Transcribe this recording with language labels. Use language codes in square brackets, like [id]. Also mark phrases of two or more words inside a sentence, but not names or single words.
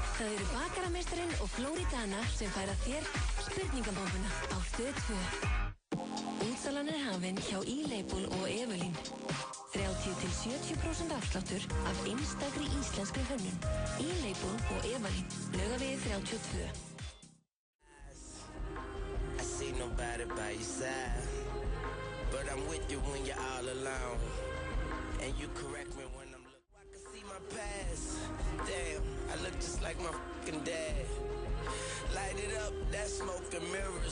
[is] Það eru bakarameistarinn og Flóridana sem færa þér spurningabombuna á Stöð 2. Útsalan er hafin hjá E-Label og Evelyn. 30-70% afsláttur af einstakri íslenskri hönnun. E-Label og Evelyn. Laugavegi 32. [en] I see nobody by your side, but I'm with you when you're all alone. And you correct me when I'm looking. I can see my past. Damn, I look just like my fucking dad. Light it up, that smoke and mirrors.